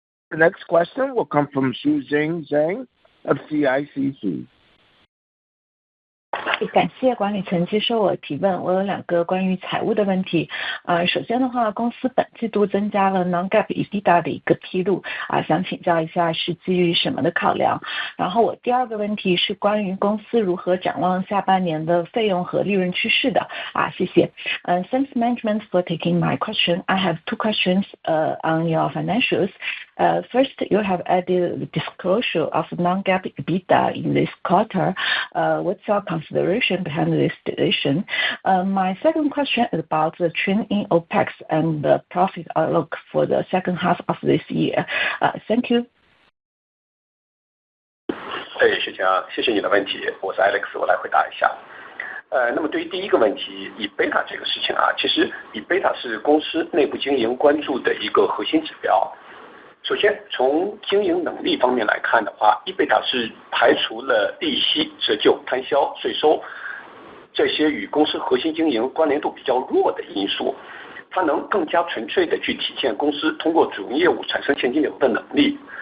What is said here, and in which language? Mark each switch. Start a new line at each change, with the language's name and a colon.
English: The next question will come from Xuzheng Zhang of CICC.
Chinese: 感谢管理层接受我提问，我有2个关于财务的问题。首先的话，公司本季度增加了 non-GAAP EBITDA 的一个披露，想请教一下是基于什么的考量？然后我第2个问题是关于公司如何展望下半年的费用和利润趋势的。谢谢。
English: Thanks management for taking my question. I have 2 questions on your financials. First, you have added the disclosure of non-GAAP EBITDA in this quarter. What's your consideration behind this decision? My second question is about the trend in OPEX and the profit outlook for the second half of this year. Thank you.
Chinese: 徐强，谢谢你的问题，我是 Alex， 我来回答一下。那么对于第一个问题，以贝塔这个事情其实以贝塔是公司内部经营关注的一个核心指标。首先，从经营能力方面来看的话，伊贝塔是排除了利息、折旧、摊销、税收这些与公司核心经营关联度比较弱的因素，它能更加纯粹的去体现公司通过主营业务产生现金流的能力。